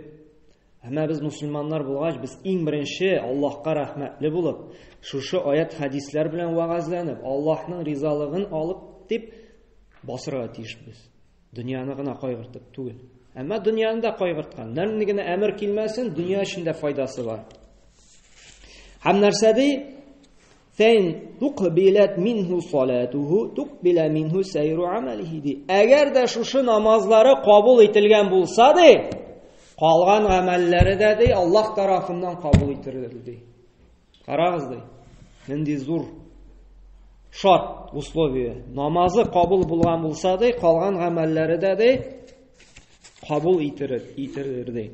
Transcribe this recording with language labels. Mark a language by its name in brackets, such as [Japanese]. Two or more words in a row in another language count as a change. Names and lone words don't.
[Tatar] Әмма без мусламаннар булгач, без иң беренче Аллаһка рәхмәтле булып, шушы аят хадисләр белән вагазланып, Аллаһның ризалыгын алып дип басырга тиешбез. Дөньяны гына кайгыртып түгел. Әмма дөньяны да кайгырткан. Нәни генә әмер килмәсен, дөнья өчен файдасы бар. Һәм нәрсәди? [Arabic] فإن قبلت منه صلاته قبل منه سائر أعماله ди. [Tatar] Әгәр дә шушы намазлары кабул ителгән булса ди, калган гамәлләре дә ди Аллаһ тарафыннан кабул ителер ди. Карагыз ди. Нинди зур шарт, условие. Намазы кабул булган булса ди, калган гамәлләре дә ди кабул ителер ди.